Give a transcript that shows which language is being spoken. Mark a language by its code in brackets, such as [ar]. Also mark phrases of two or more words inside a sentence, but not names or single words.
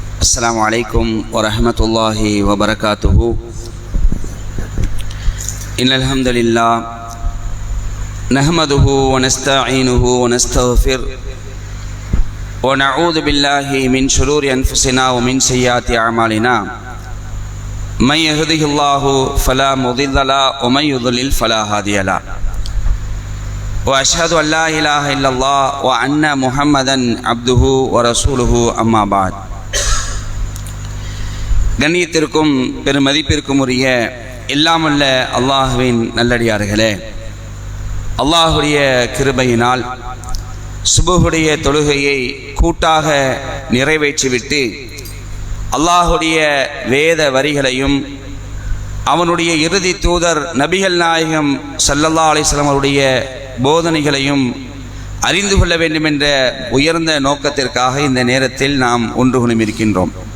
[ar] السلام عليكم ورحمة الله وبركاته. إن الحمد لله نحمده ونستعينه ونستغفر ونعوذ بالله من شرور أنفسنا ومن سيئات أعمالنا. من يهده الله فلا مضل له ومن يضلل فلا هادي له. وأشهد أن لا إله إلا الله وأن محمدا عبده ورسوله أما بعد. [ta] கண்ணியத்திற்கும் பெருமதிப்பிற்கும் உரிய எல்லாமல்ல அல்லாஹுவின் நல்லடியார்களே, அல்லாஹுடைய கிருபையினால் சுபஹுடைய தொழுகையை கூட்டாக நிறைவேற்றிவிட்டு அல்லாஹுடைய வேத வரிகளையும் அவனுடைய இறுதி தூதர் நபிகள் நாயகம் [ar] صلى الله عليه وسلم [ta] அவருடைய போதனைகளையும் அறிந்து கொள்ள வேண்டும் என்ற உயர்ந்த நோக்கத்திற்காக இந்த நேரத்தில் நாம் ஒன்று குழுமியிருக்கின்றோம்.